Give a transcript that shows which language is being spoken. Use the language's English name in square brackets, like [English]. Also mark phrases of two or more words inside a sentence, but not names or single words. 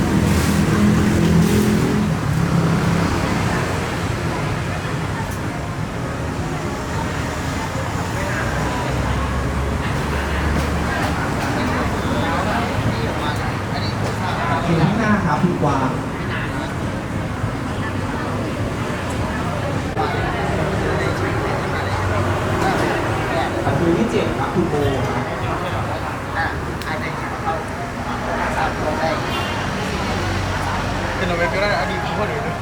[Thai] คิวที่ห้าครับคุณกวางบัตรคิวที่เจ็ดครับคุณโบครับ [Spanish] Que no me queda a ningún jugador.